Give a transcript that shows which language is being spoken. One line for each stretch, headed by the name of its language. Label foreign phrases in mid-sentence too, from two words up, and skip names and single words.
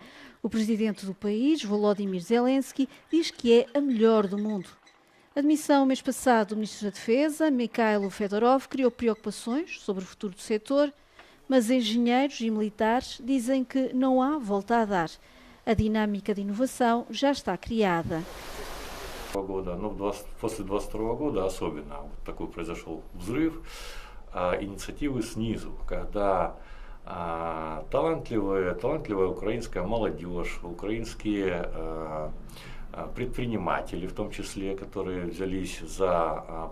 Portuguese: O presidente do país, Volodymyr Zelensky, diz que é a melhor do mundo. A demissão, mês passado, do Ministro da Defesa, Mikhailo Fedorov, criou preocupações sobre o futuro do setor, mas engenheiros e militares dizem que não há volta a dar. A dinâmica de inovação já está criada.
Russian: После 22 года особенно вот такой произошел взрыв инициативы снизу, когда талантливая украинская молодежь, украинские предприниматели, в том числе, которые взялись за